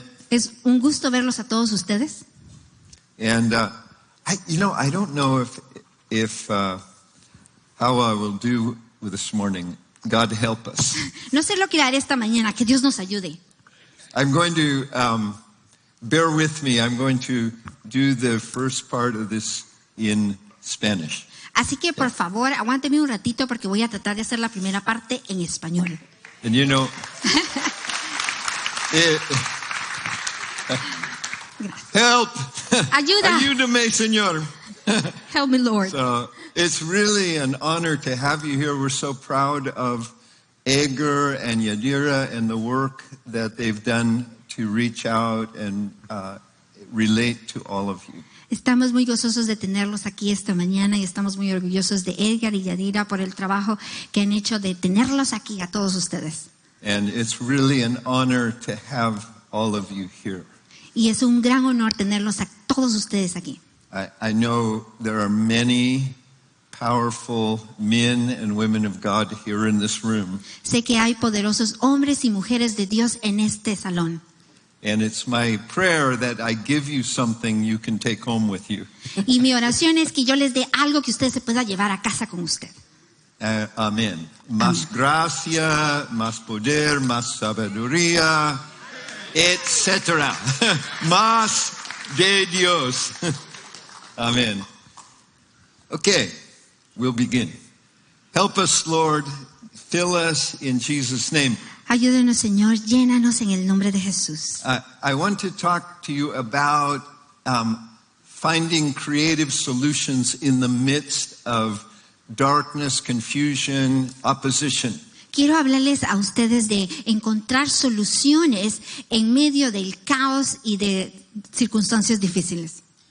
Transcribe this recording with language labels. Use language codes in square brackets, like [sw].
[es] Es un gusto verlos a todos ustedes. [en] And I don't know if how I will do with this morning. God help us. [es] No sé lo que haré esta mañana, que Dios nos ayude. [en] I'm going to bear with me. I'm going to do the first part of this in Spanish. [es] Así que por favor, aguánteme un ratito porque voy a tratar de hacer la primera parte en español. [en] And you know, help! [es] Ayuda! Ayúdame, Señor. [en] Help me, Lord. So it's really an honor to have you here. We're so proud of Edgar and Yadira and the work that they've done to reach out and relate to all of you. [es] Estamos muy gozosos de tenerlos aquí esta mañana y estamos muy orgullosos de Edgar y Yadira por el trabajo que han hecho de tenerlos aquí a todos ustedes. [en] And it's really an honor to have all of you here. [es] Y es un gran honor tenerlos a todos ustedes aquí. [en] I know there are many powerful men and women of God here in this room. [es] Sé que hay poderosos hombres y mujeres de Dios en este salón. [en] And it's my prayer that I give you something you can take home with you. [es] Y mi oración es que yo les dé algo que usted se pueda llevar a casa con usted. Amén. Más gracia, más poder, más sabiduría, etcétera. Más de Dios. Amen. [en] Okay, we'll begin. Help us, Lord. Fill us in Jesus' name. [es] Ayúdenos, Señor, llénanos en el nombre de Jesús. [en] I want to talk to you about finding creative solutions in the midst of darkness, confusion, opposition. [es] Quiero hablarles a ustedes de encontrar soluciones en medio del caos y de circunstancias difíciles.